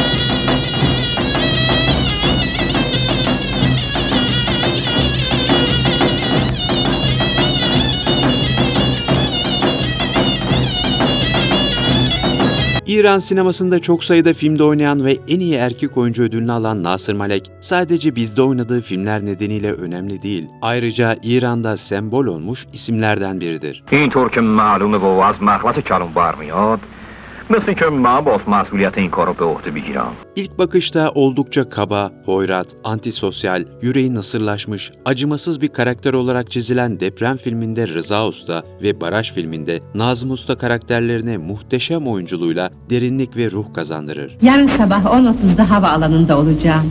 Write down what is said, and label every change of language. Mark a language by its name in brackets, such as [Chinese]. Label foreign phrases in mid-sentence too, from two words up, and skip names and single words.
[Turkish] İran sinemasında çok sayıda filmde oynayan ve en iyi erkek oyuncu ödülünü alan Nasır Malek, sadece bizde oynadığı filmler nedeniyle önemli değil, ayrıca İran'da sembol olmuş isimlerden biridir. [Persian] اینطور که معلومه و از مخلص کلام برمیاد مثل که من باز مسئولیت این کار رو به عهده بگیرم. [Turkish] İlk bakışta oldukça kaba, hoyrat, antisosyal, yüreği nasırlaşmış, acımasız bir karakter olarak çizilen Deprem filminde Rıza Usta ve Baraj filminde Nazım Usta karakterlerine muhteşem oyunculuğuyla derinlik ve ruh kazandırır. Yarın sabah 10.30'da havaalanında olacağım.